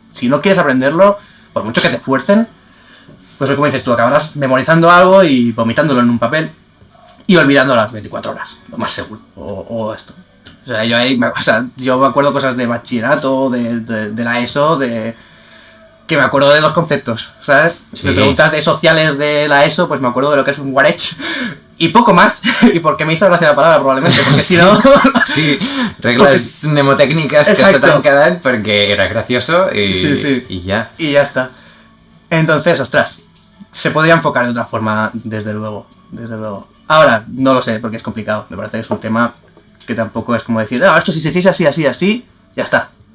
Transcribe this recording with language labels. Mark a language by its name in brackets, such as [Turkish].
[Spanish] Si no quieres aprenderlo, por mucho que te fuercen, pues como dices tú, acabarás memorizando algo y vomitándolo en un papel y olvidando las 24 horas, lo más seguro, o esto. O sea, yo me acuerdo cosas de bachillerato, de la ESO, que me acuerdo de 2 conceptos, ¿sabes? Sí. Me preguntas de sociales de la ESO, pues me acuerdo de lo que es un guarech y poco más, y porque me hizo gracia la palabra probablemente, porque si no... [Catalan] Sí, regles mnemotécniques que se t'han quedat perquè [Spanish] era gracioso y, sí. y ya. Y ya está. Entonces, ostras, se podría enfocar de otra forma, desde luego. Ahora, no lo sé, porque es complicado. Me parece que es un tema que tampoco es como decir, no, esto si se hiciese así, ya está.